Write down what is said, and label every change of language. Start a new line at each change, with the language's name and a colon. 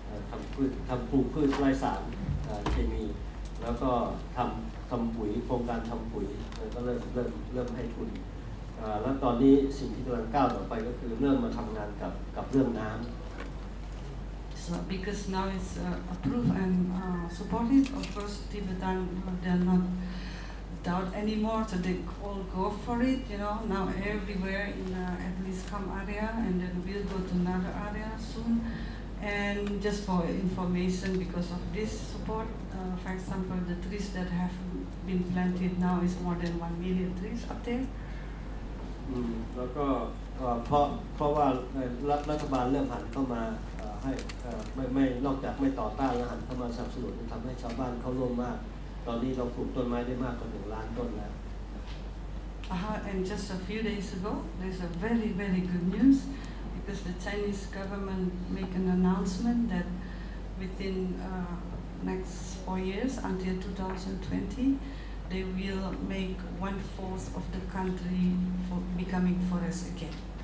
Thai: ทำปลูกพืชไร้สารเคมีแล้วก็ทำปุ๋ยโครงการทำปุ๋ยก็เริ่มให้ทุนแล้วตอนนี้สิ่งที่กำลังก้าวต่อไปก็คือเริ่มมาทำงานกับเรื่องน้ำ
English: So because now it's approved and supported, of course Tibetan they're not doubt anymore, so they all go for it. Now everywhere in at least come area, and then we'll go to another area soon. And just for information, because of this support, for example, the trees that have been planted now is more than 1 million trees up there.
Thai: แล้วก็เพราะว่ารัฐบาลเริ่มหันเข้ามาให้ไม่นอกจากไม่ต่อต้านแล้วหันเข้ามาสนับสนุนทำให้ชาวบ้านเข้าร่วมมากตอนนี้เราปลูกต้นไม้ได้มากกว่า1 ล้านต้นแล้ว
English: And just a few days ago, there's a very, very good news because the Chinese government make an announcement that within next 4 years until 2020, they will make 1/4 of the country for becoming forest again.